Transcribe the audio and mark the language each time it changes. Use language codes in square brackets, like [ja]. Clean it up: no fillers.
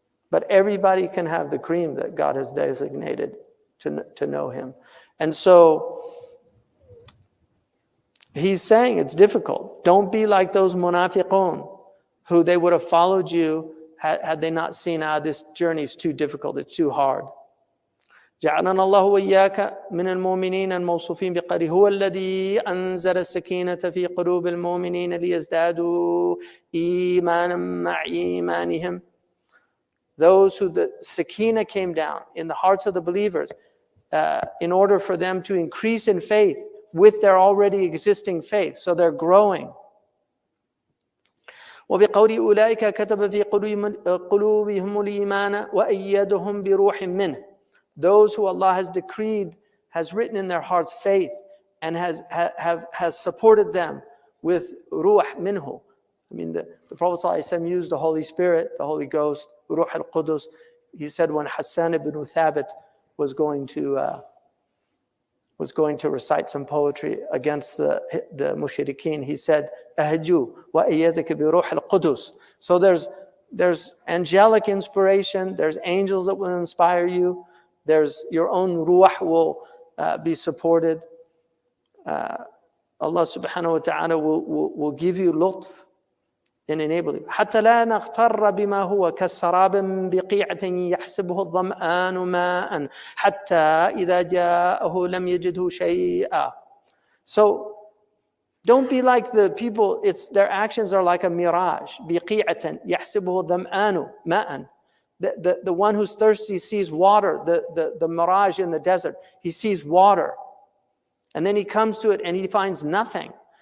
[en] But everybody can have the cream that God has designated to know Him. And so He's saying it's difficult. Don't be like those munafiqun, who they would have followed you had they not seen, this journey is too difficult, it's too hard. [ar] جعلنا الله وإياك من المؤمنين الموصوفين بقوله هو الذي أنزل السكينة في قلوب المؤمنين ليزدادوا إيمانا مع إيمانهم. [en] Those who the sakina came down in the hearts of the believers in order for them to increase in faith with their already existing faith, so they're growing. [ar] وبقول أولئك كتب في قلوبهم الإيمان وأيدهم بروح منه. [en] Those who Allah has decreed, has written in their hearts faith, and has supported them with ruh minhu. I mean, the Prophet ﷺ used the Holy Spirit, the Holy Ghost, ruh al-Qudus. He said when Hassan ibn Thabit was going to recite some poetry against the mushrikeen, he said, [ar] "Ahju wa ayyadaka bi ruh al-Qudus." [en] So there's angelic inspiration, there's angels that will inspire you. There's your own ruh will be supported. Allah subhanahu wa ta'ala will give you lutf and enable you. [ar] حتى لا نغتر بما هو كالسراب بقيعة يحسبه الظمآن ماء حتى إذا جاءه لم يجده شيئا. [en] So don't be like the people. Their actions are like a mirage. [ar] بقيعة يحسبه الظمآن ماء. [en] The one who's thirsty sees water, the mirage in the desert. He sees water. And then he comes to it and he finds nothing.